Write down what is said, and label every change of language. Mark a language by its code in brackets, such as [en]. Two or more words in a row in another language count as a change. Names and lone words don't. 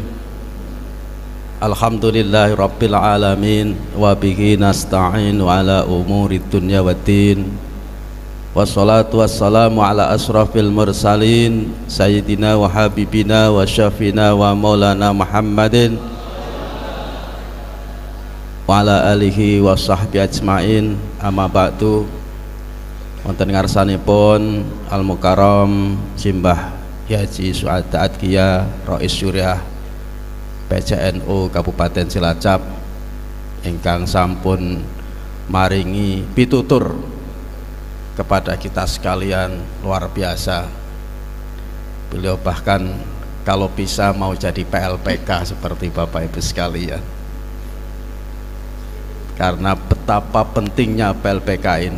[ar] الحمد لله رب العالمين وبه نستعين على أمور الدنيا والدين. والصلاة والسلام على أشرف المرسلين سيدنا وحبيبنا وشفيعنا ومولانا محمد وعلى آله وصحبه أجمعين. أما بعد. [jv] Wonten ngarsanipun [ar] المكرم [jv] Simbah Haji Suada Atqiya Rais Syuriah PCNU Kabupaten Cilacap ingkang sampun maringi pitutur [id] kepada kita sekalian luar biasa. Beliau bahkan kalau bisa mau jadi PLPK seperti Bapak Ibu sekalian, karena betapa pentingnya PLPK ini.